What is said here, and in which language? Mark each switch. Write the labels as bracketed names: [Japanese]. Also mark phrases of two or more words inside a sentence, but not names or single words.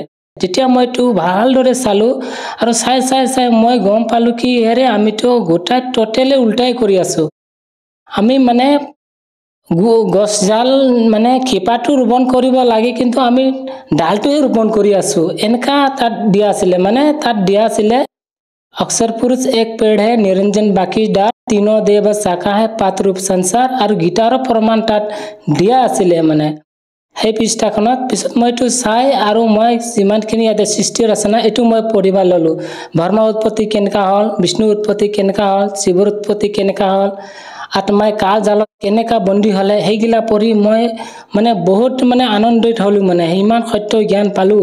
[Assamese] যেতিয়া মই এইটো ভালদৰে চালোঁ আৰু চাই মই গম পালোঁ কি হেৰে আমিতো গোটাই টোটেলি উল্টাই কৰি আছোঁ। আমি মানে গছডাল মানে শিপাটো ৰোপণ কৰিব লাগে কিন্তু আমি ডালটোহে ৰোপণ কৰি আছোঁ, এনেকা তাত দিয়া আছিলে। মানে তাত দিয়া আছিলে [Hindi] अक्षर पुरुष एक पेड़ है निरंजन बाकी डाल तीनों देव शाखा है पात रूप संसार [Assamese] আৰু গীতাৰৰ প্ৰমাণ তাত দিয়া আছিলে মানে সেই পৃষ্ঠাখনত। পিছত মই এইটো চাই আৰু মই যিমানখিনি ইয়াতে সৃষ্টি ৰচনা এইটো মই পঢ়িব ল'লোঁ। ব্ৰহ্মাৰ উৎপত্তি কেনেকা হ'ল, বিষ্ণুৰ উৎপত্তি কেনেকা হ'ল, শিৱৰ উৎপত্তি কেনেকা হ'ল, আত্মাই কাল জালত কেনেকা বন্দী হ'লে সেইগিলা পঢ়ি মই মানে বহুত মানে আনন্দিত হ'লোঁ, মানে ইমান সত্য জ্ঞান পালোঁ।